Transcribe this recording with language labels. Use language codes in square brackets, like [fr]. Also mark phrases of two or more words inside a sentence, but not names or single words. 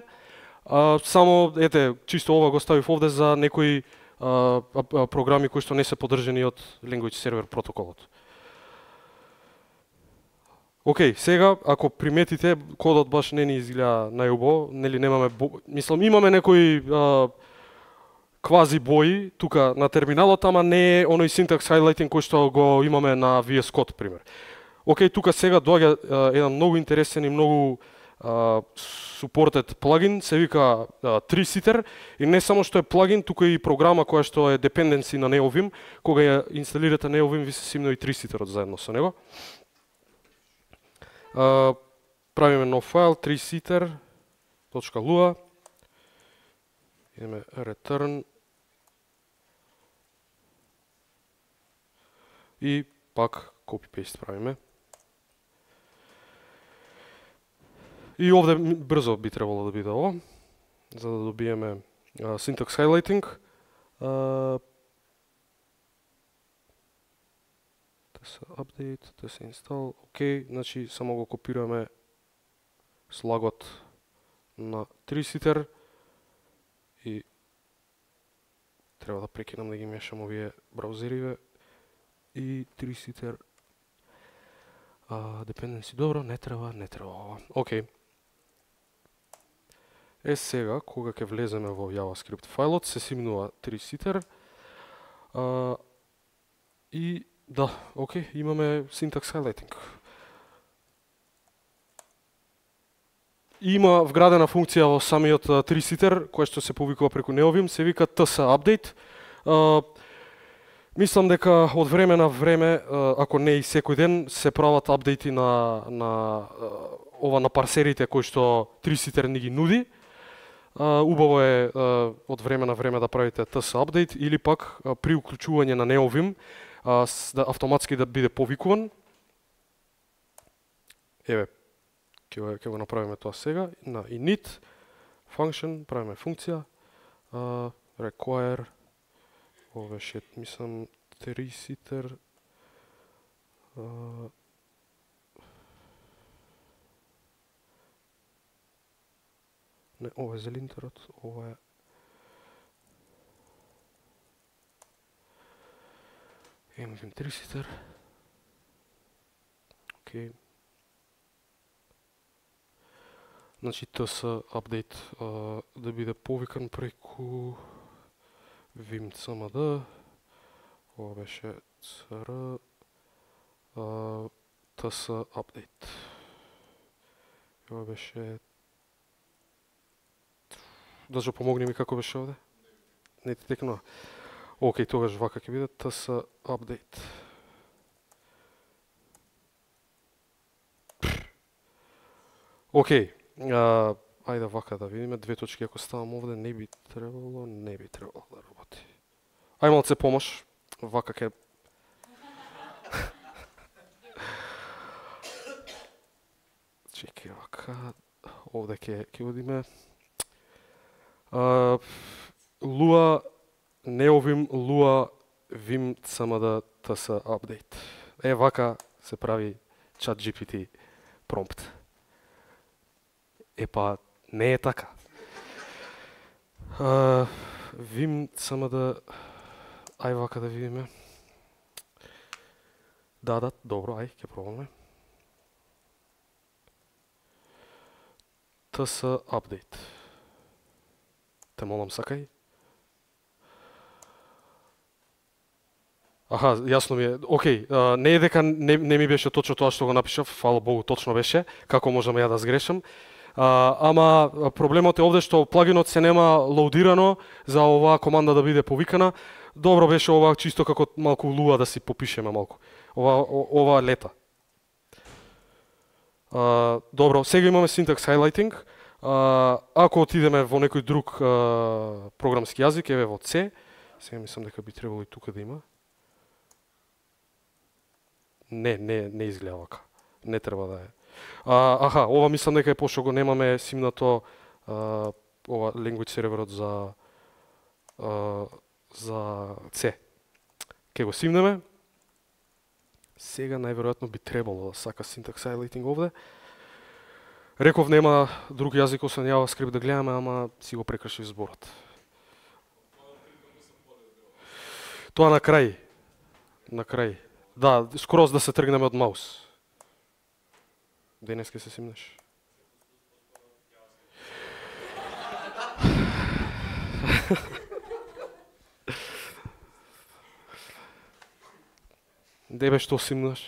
[mk] Само, ете, чисто ова го ставив овде за некои програми кои што не се поддржани од Language Server протоколот. Океј, сега, ако приметите, кодот баш не ни изгледа најубаво, нели немаме, мислам, имаме некои квази бои тука на терминалот, ама не е оној [en] syntax highlighting [mk] кој што го имаме на VS Code, пример. Океј, тука сега доаѓа еден многу интересен и многу supported плагин, се вика Tree-Sitter, и не само што е плагин, тука е и програма која што е dependency на Neovim. Кога ја инсталирате Neovim, ви се симнува и Tree-Sitter заедно со него. Правиме нов файл, treesitter.lua. Идеме return. И пак copy-paste правиме. И овде брзо би требало да биде ово, за да добиеме [en] syntax highlighting. [mk] Се update, да се install, окей, значи само го копираме слагот на Tree-Sitter и треба да прекинам да ги мешам овие браузериве. и tree-seater dependency. Добро, не треба ова. Океј. Сега, кога ќе влеземе во JavaScript фајлот, се симнува tree-seater. И да, океј, имаме [en] syntax highlighting. [mk] Има вградена функција во самиот tree-seater, која што се повикува преку Neovim, се вика ts-update. Мислам дека од време на време, ако не и секој ден, се прават апдејти на парсерите кои што tree-seater ни ги нуди. Убаво е од време на време да правите ts-update или пак при уклучување на Neovim да автоматски да биде повикуван. Еве, ќе го направиме тоа сега. На [en] init function [mk] правиме функција require, ова беше, мислам, tree-seater не, ова е за линтерот, ова е Neovim tree-seater. Океј. Значи ts update да биде повикан преку vim cmd, ова беше cr ts update. Ова беше, даже помогни ми како беше овде? Не ти текнува. Океј, тогаш вака ќе биде ts update. Океј. Ајде вака да видиме, две точки ако ставам овде, не би требало да работи. Ај малце помош, вака ке... Чекај вака, овде ке одиме. Lua, Neovim, Lua, vim cmd ts update. Вака се прави ChatGPT промпт. Епа, не е така. Vim cmd, ај вака да видиме. Да, добро, ај, ќе пробаме. ts update. Те молам, сакај. Аха, јасно ми е. Океј, не е дека не ми беше точно тоа што го напишав, фала Богу, точно беше, како можам ја да сгрешам. Ама проблемот е овде што плагинот се нема лоудирано за оваа команда да биде повикана. Добро беше ова чисто како малку Lua да си попишеме малку. Ова лета. Добро, сега имаме [en] syntax highlighting. [mk] Ако отидеме во некој друг програмски јазик, еве во C, сега мислам дека би требало и тука да има. Не изгледа вака. Не треба да е. Аха, ова мислам дека е пошто го немаме симнато ова language серверот за C. Ке го симнеме. Сега најверојатно би требало да сака [en] syntax highlighting [mk] овде. Реков нема друг јазик освен JavaScript да гледаме, ама си го прекршив зборот. Тоа на крај. На крај. Да, скроз да се тргнеме од маус. Денес ке се симнеш. Дебе што симнеш?